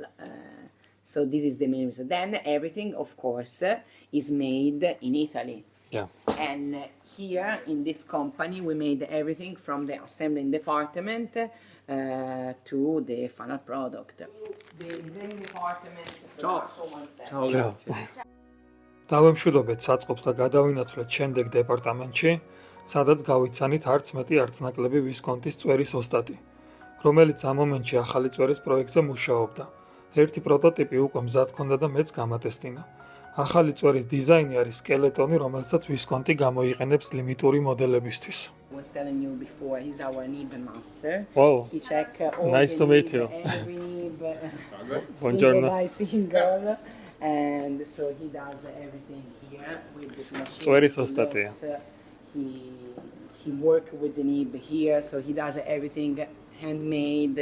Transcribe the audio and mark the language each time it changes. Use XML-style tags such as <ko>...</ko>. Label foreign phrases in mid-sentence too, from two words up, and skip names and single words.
<en>So this is the main reason. Then everything, of course, is made in Italy. Yeah. And here in this company, we made everything from the assembling department to the final product. The design department.</en> <it>Ciao, grazie.</it> <ka>დავემშვიდობეთ საწყობს და გადავინაცვლეთ შემდეგ დეპარტამენტში, სადაც გავიცანით არც მეტი არც ნაკლები ვისკონტის წვერის ოსტატი, რომელიც ამ მომენტში ახალი წვერის პროექტზე მუშაობდა. ერთი პროტოტიპი უკვე მზად ჰქონდა და მეც გამატესტინა. ახალი წვერის დიზაინი არის სკელეტონი, რომელსაც ვისკონტი გამოიყენებს ლიმიტური მოდელებისთვის.</ka> <en>Was telling you before, he's our nib master. Wow. He check all Nice the to meet nib, you. every nib,</en> <it>Buongiorno.</it> <en>single by single, and so he does everything here with this machine.</en> <ka>Წვერის</ka> <en>He</en> <ka>ოსტატია.</ka> <en>looks, he work with the nib here, so he does everything handmade.</en>